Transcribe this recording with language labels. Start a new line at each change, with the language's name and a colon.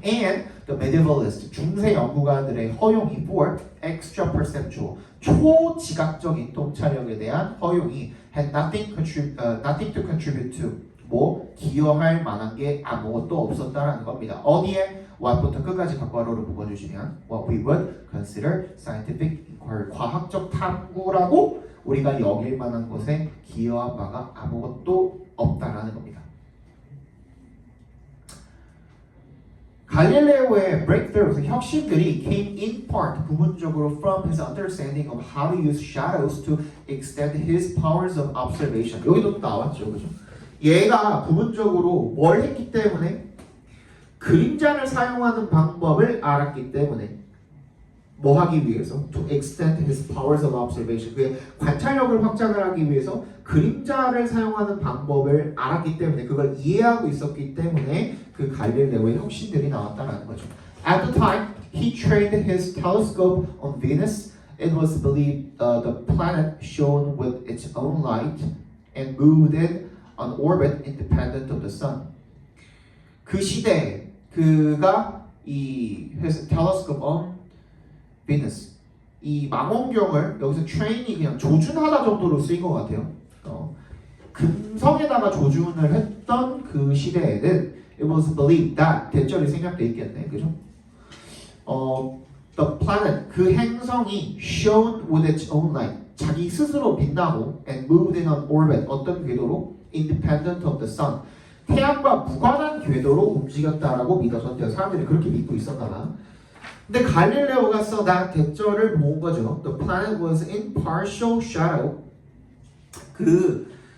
English: And the medievalist
Korean: 중세 연구가들의 허용이
English: for extra perceptual
Korean: 초지각적인 통찰력에 대한 허용이
English: had nothing to contribute to
Korean: 뭐 기여할 만한 게 아무것도 없었다라는 겁니다. 어디에? what부터 끝까지 괄호로 묶어주시면
English: what we would consider scientific inquiry
Korean: 과학적 탐구라고 우리가 여길 만한 것에 기여한 바가 아무것도 없다라는 겁니다. 갈릴레오의
English: breakthroughs,
Korean: 혁신들이
English: came in part
Korean: 부분적으로
English: from his understanding of how to use shadows to extend his powers of observation.
Korean: 여기도 나왔죠, 그죠? 얘가 부분적으로 뭘 했기 때문에 그림자를 사용하는 방법을 알았기 때문에 뭐 하기 위해서?
English: To extend his powers of observation.
Korean: 그의 관찰력을 확장을 하기 위해서 그림자를 사용하는 방법을 알았기 때문에 그걸 이해하고 있었기 때문에 그 갈릴레오의 혁신들이 나왔다는 거죠.
English: At the time, he trained his telescope on Venus. It was believed the planet shone with its own light and moved in an orbit independent of the sun.
Korean: 그 시대에 그가 이
English: telescope on Venus
Korean: 이 망원경을 여기서 train이 그냥 조준하다 정도로 쓰인 것 같아요. 금성에다가 조준을 했던 그 시대에는
English: it was believed that
Korean: 대절이 생략돼 있겠네, 그죠?
English: The planet
Korean: 그 행성이
English: shone with its own light
Korean: 자기 스스로 빛나고
English: and moved in an orbit
Korean: 어떤 궤도로
English: independent of the sun
Korean: 태양과 무관한 궤도로 움직였다라고 믿어졌대요. 사람들이 그렇게 믿고 있었나 봐. 근데 갈릴레오가 써다 대절을 모은 거죠.
English: The planet was in partial shadow.
Korean: 그